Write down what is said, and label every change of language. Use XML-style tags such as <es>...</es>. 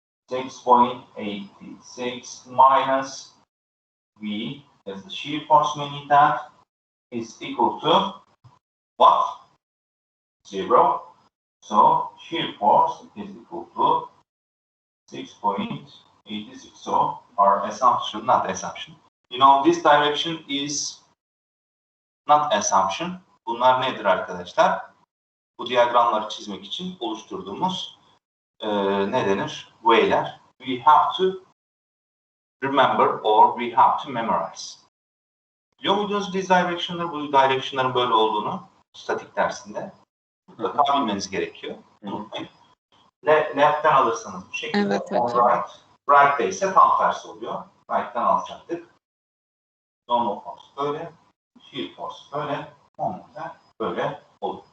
<en>6.86 minus V as the shear force we need that is equal to what? 0. So shear force is equal to 6.86. So our assumption, not assumption. You know, this direction is not assumption.</en> <tr>Bunlar nedir arkadaşlar? Bu diyagramları çizmek için oluşturduğumuz ne denir? Way'ler.</tr> <en>we have to remember or we have to memorize.</en> <tr>Biliyor muydunuz this direction'ları, bu direction'ların böyle olduğunu statik dersinde mutlaka bilmeniz gerekiyor. Unutmayın. Left'ten alırsanız bu şekilde, Evet,</tr> <en>on</en> <tr>hocam. right, right'te ise tam tersi oluyor. Right'ten alacaktık. Normal force böyle, shear force böyle, moment da böyle olur.</tr>